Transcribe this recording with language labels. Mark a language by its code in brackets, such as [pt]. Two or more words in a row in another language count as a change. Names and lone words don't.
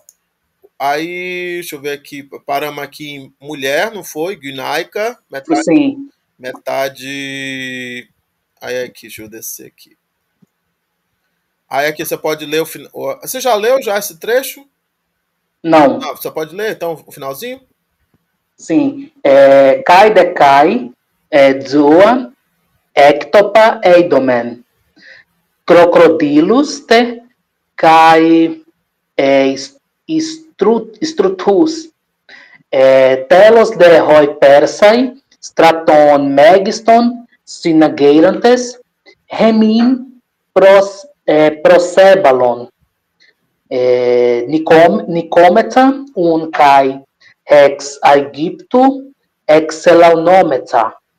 [pt] Aí, deixa eu ver aqui, paramos aqui em mulher, não foi? Gunaica, metade. Sim. Metade. Aí aqui, deixa eu descer aqui. Aí aqui você pode ler o final. Você já leu já esse trecho? Não. Você pode ler então o finalzinho? Sim. [el] Καὶ δὴ καί, ζῷα, ἔκτοπα εἴδομεν. κροκοδείλους τε καὶ στρουθούς. Τέλος δὲ οἱ Πέρσαι, στρατὸν μέγιστον, συναγείραντες, ἡμῖν προσέβαλον. Νικώμεθα οὖν καὶ ἐξ Αἰγύπτου ἐξελαυνόμεθα.